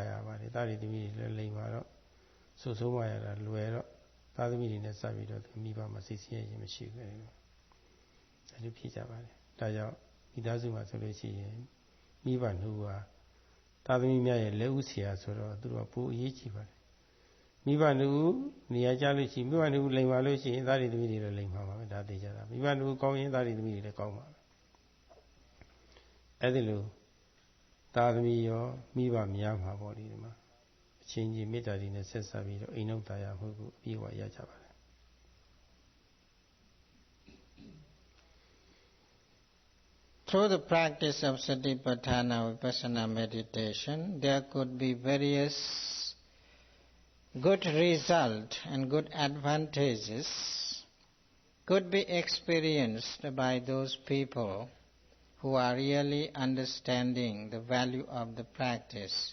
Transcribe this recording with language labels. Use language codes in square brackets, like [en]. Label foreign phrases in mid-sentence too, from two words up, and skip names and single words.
[my] ယာပါတယ်သားတွေသမီးတွေလည်းလိမ္မာတော့ဆုဆုံးမရတာလွယ်တော့သားသမီးတွေနဲ့စပ်ပြီးတော့မိဘမှာစိတ်ဆင်းရဲခြင်းမရှိဘူးအဲ့လိုဖြစ်ကြပါတယ်ဒါကြောင့်မိသားစုမှာဆိုလို့ရှိရင်မိဘနှုတ်ဟာသားသမီးများရဲ့လက်ဦးဆရာဆိုတော့သူတို့ကပိုအရေးကြီးပါတယ်မိဘနှုတ်နေရာကျလို့ရှိရင်မိဘနှုတ်လိမ်ပါလို့ရှိရင်သားတွေသမီးတွေလည်းလိမ်ပါပါပဲဒါသိကြတာမိဘနှုတ်ကောင်းရင်သားတွေသမီးတွေလည်းကောင်းပါပဲ အဲ့ဒီလိုသားသမီးရောမိဘများမှာပေါ့ဒီမှာအချင်းချင်းမေတ္တာတွေနဲ့ဆက်ဆက်ပြီးတော့အိမ်နောက်တရားမှုကိုအပြည့်အဝရကြပါတယ် [en] Through the practice of Satipatthana Vipassana meditation, there could be various good results and good advantages could be experienced by those people who are really understanding the value of the practice.